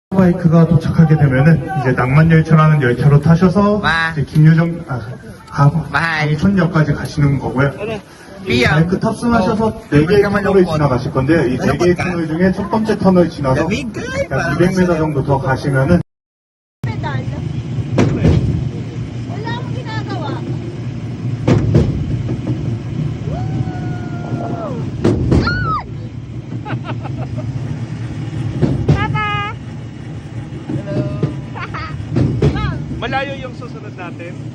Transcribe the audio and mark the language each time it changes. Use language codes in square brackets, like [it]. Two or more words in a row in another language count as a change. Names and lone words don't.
[ko] 스노우바이크가 도착하게 되면은 이제 낭만열차라는 열차로 타셔서 이제 광천역까지 가시는 거고요. 바이크 탑승하셔서 4개의 터널을 지나가실 건데요. 이 4개의 터널 중에 첫 번째 터널 지나서 약 200m 정도 더 가시면은 [tl] Pedal. Wala akong ginagawa. Papa! Malayo yung susunod natin.